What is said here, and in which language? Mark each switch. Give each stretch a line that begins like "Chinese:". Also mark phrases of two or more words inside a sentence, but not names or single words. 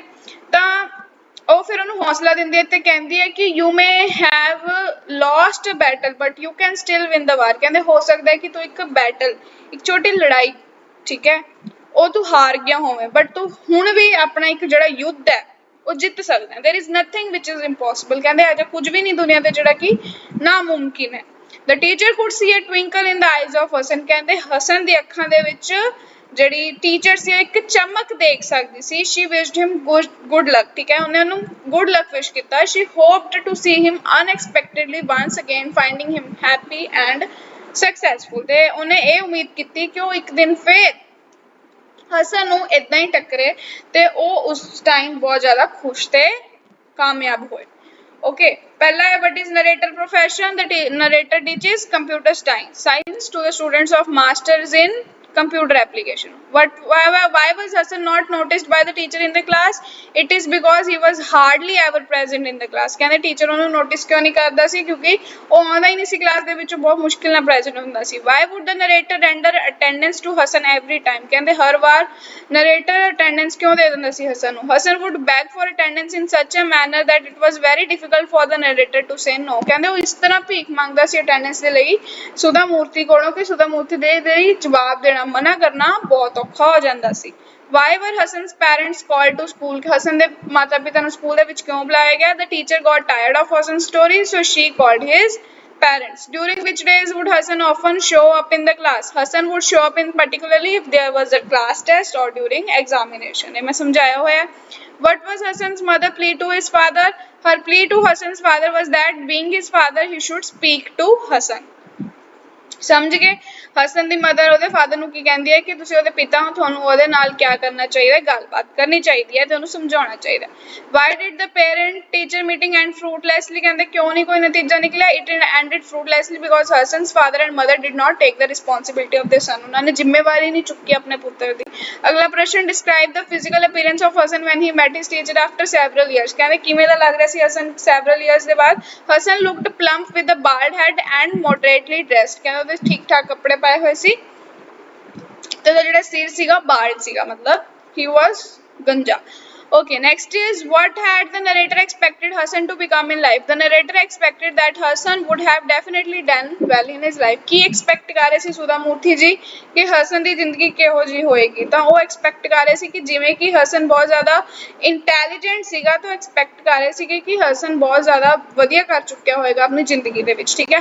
Punjabi: ਤਾਂ ਉਹ ਫਿਰ ਉਹਨੂੰ ਹੌਸਲਾ ਦਿੰਦੀ ਹੈ ਤੇ ਕਹਿੰਦੀ ਹੈ ਕਿ
English: you may have lost a battle but you can still win the war.
Punjabi: ਕਹਿੰਦੇ ਹੋ ਸਕਦਾ ਹੈ ਕਿ ਤੂੰ ਇੱਕ ਬੈਟਲ, ਇੱਕ ਛੋਟੀ ਲੜਾਈ, ਠੀਕ ਹੈ, ਉਹ ਤੂੰ ਹਾਰ ਗਿਆ ਹੋਵੇਂ ਬਟ ਤੂੰ ਹੁਣ ਵੀ ਆਪਣਾ ਇੱਕ ਜਿਹੜਾ ਯੁੱਧ ਹੈ ਉਹ ਜਿੱਤ ਸਕਦਾ ਹੈ।
English: there is nothing which is impossible।
Punjabi: ਕਹਿੰਦੇ ਅਜੇ ਕੁਝ ਵੀ ਨਹੀਂ ਦੁਨੀਆ ਤੇ ਜਿਹੜਾ ਕਿ ਨਾਮੁਮਕਿਨ ਹੈ।
English: the teacher could see a twinkle in the eyes of ਹਸਨ।
Punjabi: ਕਹਿੰਦੇ ਹਸਨ ਦੀ ਅੱਖਾਂ ਦੇ ਵਿੱਚ ਜਿਹੜੀ ਟੀਚਰ ਸੀ ਉਹ ਇੱਕ ਚਮਕ ਦੇਖ ਸਕਦੀ ਸੀ।
English: she wished him good luck,
Punjabi: ਠੀਕ ਹੈ, ਉਹਨੇ ਉਹਨੂੰ
English: good luck
Punjabi: wish ਕੀਤਾ।
English: she hoped to see him unexpectedly once again finding him happy and successful।
Punjabi: ਤੇ ਉਹਨੇ ਇਹ ਉਮੀਦ ਕੀਤੀ ਕਿ ਉਹ ਇੱਕ ਦਿਨ ਫੇਰ ਹਸਨ ਨੂੰ ਇਦਾਂ ਹੀ ਟੱਕਰੇ ਤੇ ਉਹ ਉਸ ਟਾਈਮ ਬਹੁਤ ਜ਼ਿਆਦਾ ਖੁਸ਼ ਤੇ ਕਾਮਯਾਬ ਹੋਏ। ਓਕੇ, ਪਹਿਲਾ ਹੈ
English: what is narrator profession? The narrator teaches computer science to the students of masters in computer application. Why was Hassan not noticed by the teacher in the class? It is because he was hardly ever present in the class।
Punjabi: ਕਹਿੰਦੇ ਟੀਚਰ ਉਹਨੂੰ ਨੋਟਿਸ ਕਿਉਂ ਨਹੀਂ ਕਰਦਾ ਸੀ? ਕਿਉਂਕਿ ਉਹ ਆਉਂਦਾ ਹੀ ਨਹੀਂ ਸੀ ਕਲਾਸ ਦੇ ਵਿੱਚ, ਬਹੁਤ ਮੁਸ਼ਕਿਲ ਨਾਲ ਪ੍ਰੈਜ਼ੈਂਟ ਹੁੰਦਾ ਸੀ।
English: Why would the narrator render attendance to Hassan every time?
Punjabi: ਕਹਿੰਦੇ ਹਰ ਵਾਰ
English: narrator attendance
Punjabi: ਕਿਉਂ ਦੇ ਦਿੰਦਾ ਸੀ ਹਸਨ ਨੂੰ?
English: Hassan would beg for attendance in such a manner that it was very difficult for the narrator to say no।
Punjabi: ਕਹਿੰਦੇ ਉਹ ਇਸ ਤਰ੍ਹਾਂ ਭੀਖ ਮੰਗਦਾ ਸੀ attendance ਦੇ ਲਈ ਸੁਧਾ ਮੂਰਤੀ ਕੋਲੋਂ ਕਿ ਸੁਧਾ ਮੂਰਤੀ ਦੇ ਜਵਾਬ ਦੇਣਾ, ਮਨਾ ਕਰਨਾ ਬਹੁਤ ਔਖਾ ਹੋ ਜਾਂਦਾ ਸੀ।
English: Why were Hassan's parents called to school?
Punjabi: ਹਸਨ ਦੇ ਮਾਤਾ ਪਿਤਾ ਨੂੰ ਸਕੂਲ ਦੇ ਵਿੱਚ ਕਿਉਂ ਬੁਲਾਇਆ ਗਿਆ?
English: The teacher got tired of Hassan's story, so she called his parents। During which days would Hassan often show up in the class? Hassan would show up in particularly if there was a class test or during examination।
Punjabi: ਇਹ ਮੈਂ ਸਮਝਾਇਆ ਹੋਇਆ।
English: What was Hassan's mother plea to his father? Her plea to Hassan's father was that being his father he should speak to Hassan।
Punjabi: ਸਮਝ ਗਏ। ਹਸਨ ਦੀ ਮਦਰ ਉਹਦੇ ਫਾਦਰ ਨੂੰ ਕੀ ਕਹਿੰਦੀ ਹੈ ਕਿ ਤੁਸੀਂ ਉਹਦੇ ਪਿਤਾ ਹੋ, ਤੁਹਾਨੂੰ ਉਹਦੇ ਨਾਲ ਕੀ ਕਰਨਾ ਚਾਹੀਦਾ ਹੈ, ਗੱਲਬਾਤ ਕਰਨੀ ਚਾਹੀਦੀ ਹੈ ਤੇ ਉਹਨੂੰ ਸਮਝਾਉਣਾ ਚਾਹੀਦਾ।
English: why did the parent teacher meeting end fruitlessly
Punjabi: ਕਹਿੰਦੇ ਕਿਉਂ ਨਹੀਂ ਕੋਈ ਨਤੀਜਾ ਨਿਕਲਿਆ।
English: it ended fruitlessly because Hasan's father and mother did not take the responsibility of their son
Punjabi: ਉਹਨਾਂ ਨੇ ਜ਼ਿੰਮੇਵਾਰੀ ਨਹੀਂ ਚੁੱਕੀ ਆਪਣੇ ਪੁੱਤਰ ਦੀ। ਅਗਲਾ ਪ੍ਰਸ਼ਨ
English: describe the physical appearance of Hasan when he met his teacher after several years
Punjabi: ਕਹਿੰਦੇ ਕਿਵੇਂ ਦਾ ਲੱਗ ਰਿਹਾ ਸੀ ਹਸਨ
English: several years
Punjabi: ਦੇ ਬਾਅਦ।
English: Hasan looked plump with a bald head and moderately dressed
Punjabi: ਕਹਿੰਦੇ ਉਹਦੇ ਠੀਕ ਠਾਕ ਕੱਪੜੇ ਪਾਏ ਹੋਏ ਸੀ ਤੇ ਉਹਦਾ ਜਿਹੜਾ ਸਿਰ ਸੀਗਾ ਬਾਲਡ ਸੀਗਾ, ਮਤਲਬ
English: he was
Punjabi: ਗੰਜਾ।
English: Okay, next is what had the narrator expected Hasan to become in life? The narrator expected that Hasan would have definitely done well in his life।
Punjabi: ਕੀ expect ਕਰ ਰਹੇ ਸੀ ਸੁਧਾ ਮੂਰਤੀ ਜੀ ਕਿ ਹਸਨ ਦੀ ਜ਼ਿੰਦਗੀ ਕਿਹੋ ਜਿਹੀ ਹੋਏਗੀ, ਤਾਂ ਉਹ expect ਕਰ ਰਹੇ ਸੀ ਕਿ ਜਿਵੇਂ ਕਿ ਹਸਨ ਬਹੁਤ ਜ਼ਿਆਦਾ intelligent ਸੀਗਾ ਤਾਂ expect ਕਰ ਰਹੇ ਸੀਗੇ ਕਿ ਹਸਨ ਬਹੁਤ ਜ਼ਿਆਦਾ ਵਧੀਆ ਕਰ ਚੁੱਕਿਆ ਹੋਏਗਾ ਆਪਣੀ ਜ਼ਿੰਦਗੀ ਦੇ ਵਿੱਚ, ਠੀਕ ਹੈ।